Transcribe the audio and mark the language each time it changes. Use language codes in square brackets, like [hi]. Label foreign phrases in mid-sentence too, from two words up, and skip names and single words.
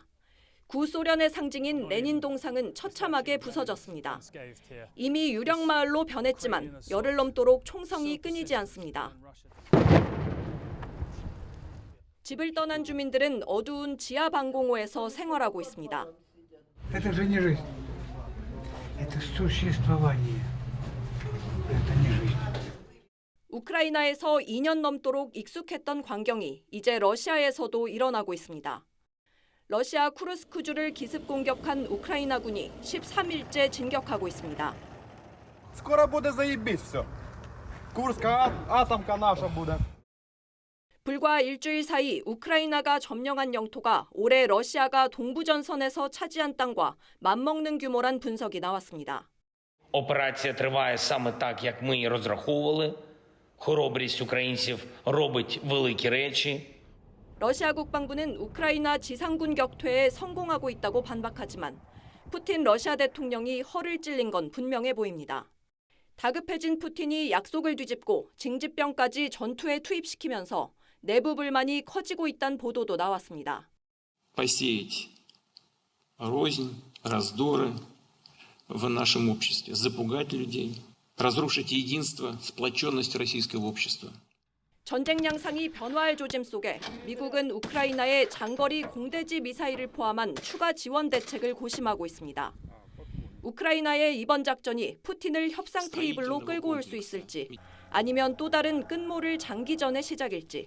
[ko] 구소련의 상징인 레닌 동상은 처참하게 부서졌습니다. 이미 유령 마을로 변했지만 열흘 넘도록 총성이 끊이지 않습니다. 집을 떠난 주민들은 어두운 지하 방공호에서 생활하고 있습니다. [ru] Это же не жизнь. Это существование. Это не жизнь. [ko] 우크라이나에서 2년 넘도록 익숙했던 광경이 이제 러시아에서도 일어나고 있습니다. 러시아 쿠르스크주를 기습 공격한 우크라이나군이 13일째 진격하고 있습니다. [ru] Скоро буде заебись все. Курская атомка наша буде. [ko] 불과 일주일 사이 우크라이나가 점령한 영토가 올해 러시아가 동부전선에서 차지한 땅과 맞먹는 규모란 분석이 나왔습니다. [uk] Операція триває саме так, як ми і розраховували. Хоробрість українців робить великі речі. [ko] 러시아 국방부는 우크라이나 지상군 격퇴에 성공하고 있다고 반박하지만 푸틴 러시아 대통령이 허를 찔린 건 분명해 보입니다. 다급해진 푸틴이 약속을 뒤집고 징집병까지 전투에 투입시키면서 내부 불만이 커지고 있다는 보도도 나왔습니다. [ru] посеять рознь, раздоры в нашем обществе, запугать людей, разрушить единство, сплоченность российского общества. [ko] 전쟁 양상이 변화할 조짐 속에 미국은 우크라이나에 장거리 공대지 미사일을 포함한 추가 지원 대책을 고심하고 있습니다. 우크라이나의 이번 작전이 푸틴을 협상 테이블로 끌고 올 수 있을지 아니면 또 다른 끝모를 장기전의 시작일지.